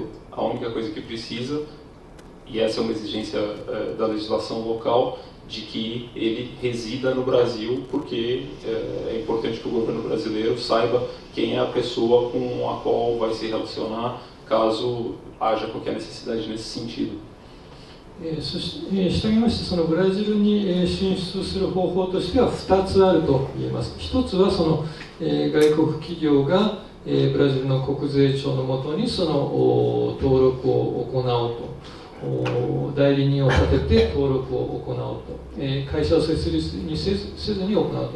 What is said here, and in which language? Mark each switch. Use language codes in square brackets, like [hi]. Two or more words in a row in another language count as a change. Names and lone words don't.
[pt] A única coisa que precisa, e essa é uma exigência da legislação local, de que ele resida no Brasil, porque é importante que o governo brasileiro saiba quem é a pessoa com a qual vai se relacionar, caso haja qualquer necessidade nesse sentido. [ja] したがいまして、そのブラジルに進出する方法としては2つあると言えます。1つはその外国企業がブラジルの国税庁のもとにその登録を行うと。代理人を立てて登録を行うと、会社を設立にせずに行うと。